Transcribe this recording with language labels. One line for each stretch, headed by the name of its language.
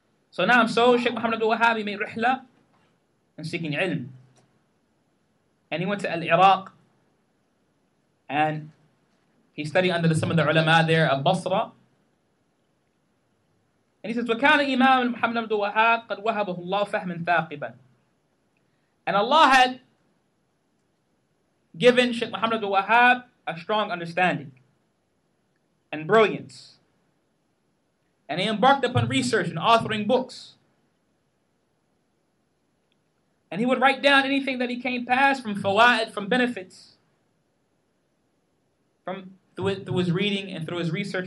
English: So now, Shaykh Muhammad Abdul Wahhab made rihla in seeking ilm. And he went to Iraq and he studied under some of the ulama there of Basra. And he says,
Arabic: وَكَانَ إِمَامٌ Muhammad Abdul Wahhab قَدْ وَهَبَهُ اللَّهُ فَهْمًا ثَاقِبًا.
English: And Allah had given Shaykh Muhammad Abdul Wahhab a strong understanding and brilliance. And he embarked upon research and authoring books. And he would write down anything that he came past from fawaid, from benefits, through his reading and through his research.